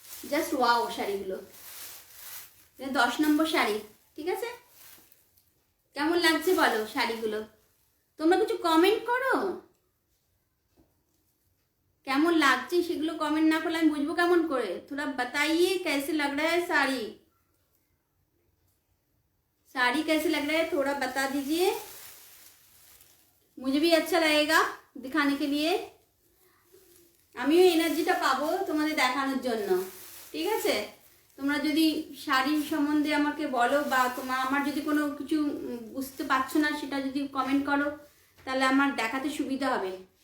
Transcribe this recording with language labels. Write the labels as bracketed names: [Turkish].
[Bangla] Just wow শাড়িগুলো, 10 নম্বর শাড়ি, ঠিক আছে। কেমন লাগছে বলো শাড়িগুলো? তোমরা কিছু কমেন্ট করো, কেমন লাগছে সেগুলো কমেন্ট না করলে আমি বুঝবো কেমন করে। [Hindi] थोड़ा बताइए कैसे लग रहा है साड़ी, साड़ी कैसे लग रहा है थोड़ा बता दीजिए, मुझे भी अच्छा लगेगा दिखाने के लिए। [Bangla] আমিও এনার্জিটা পাবো তোমাদের দেখানোর জন্য, ঠিক আছে। তোমরা যদি শাড়ি সম্বন্ধে আমাকে বলো, বা আমার যদি কোনো কিছু বুঝতে পারছো না সেটা যদি কমেন্ট করো, তাহলে আমার দেখাতে সুবিধা হবে।